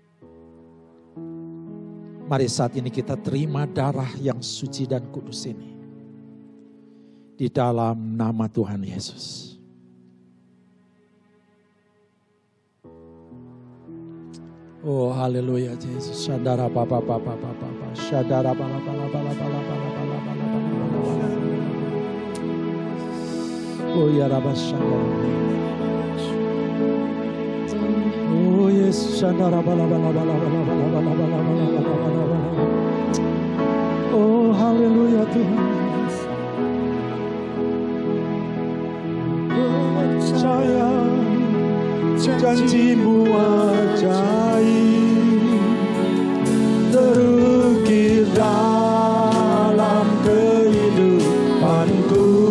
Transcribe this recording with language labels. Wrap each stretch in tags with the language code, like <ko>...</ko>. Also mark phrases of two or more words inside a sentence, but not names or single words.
<id>Mari saat ini kita terima darah yang suci dan kudus ini. Di dalam nama Tuhan Yesus. Oh haleluya Yesus. Syadara baba baba baba. Syadara bala bala bala bala bala bala bala. Oh ya Rabba Syadara. Oh yes Syadara bala bala bala bala bala bala bala bala bala. Oh haleluya Tuhan. Percaya janjimu ajaib terukir dalam kehidupanku.</id>